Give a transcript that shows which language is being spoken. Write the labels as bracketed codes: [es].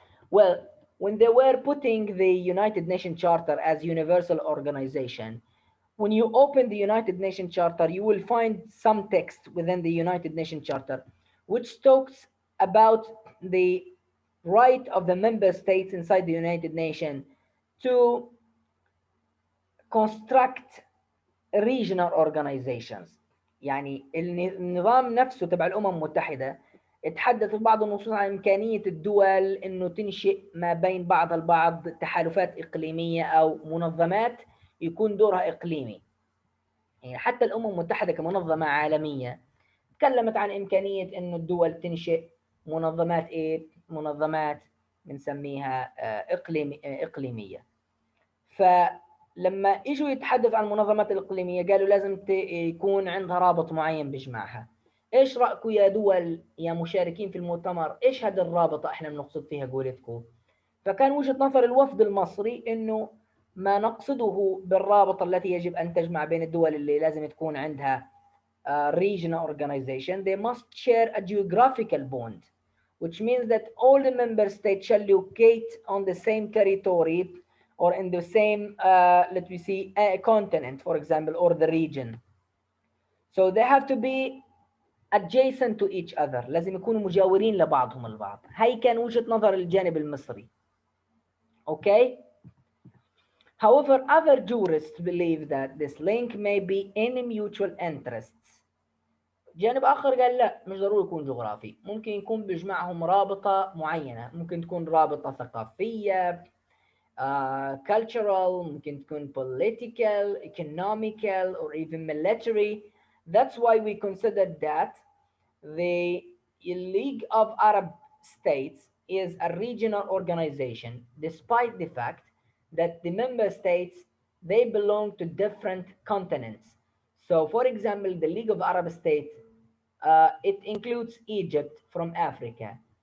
[en] Well, when they were putting the United Nations Charter as universal organization, when you open the United Nations Charter, you will find some text within the United Nations Charter which talks about the right of the member states inside the United Nations to construct regional organizations. [ar] يعني النظام نفسه تبع الأمم المتحدة اتحدث في بعض النصوص عن إمكانية الدول إنه تنشئ ما بين بعض البعض تحالفات إقليمية أو منظمات يكون دورها إقليمي. يعني حتى الأمم المتحدة كمنظمة عالمية تكلمت عن إمكانية إنه الدول تنشئ منظمات إيه؟ منظمات بنسميها إقليمية. فلما اجوا يتحدث عن المنظمات الإقليمية قالوا لازم يكون عندها رابط معين بيجمعها. ايش رأيكم يا دول يا مشاركين في المؤتمر، ايش هذا الرابطة احنا بنقصد فيها قولتكم؟ فكان وجهة نظر الوفد المصري انه ما نقصده بالرابطة التي يجب ان تجمع بين الدول اللي لازم تكون عندها [en] regional organization, they must share a geographical bond, which means that all the member states shall locate on the same territory or in the same, let me see, continent, for example, or the region. [ar] So they have to be adjacent to each other. لازم يكونوا مجاورين لبعضهم البعض. هاي كان وجهة نظر الجانب المصري. [en] Okay? However, other jurists believe that this link may be in mutual interests. [ar] جانب آخر قال لا، مش ضروري يكون جغرافي، ممكن يكون بيجمعهم رابطة معينة، ممكن تكون رابطة ثقافية، cultural, ممكن تكون [en] political, economical, or even military. That's why we consider that the League of Arab States is a regional organization, despite the fact that the member states they belong to different continents. So, for example, the League of Arab States it includes Egypt from Africa.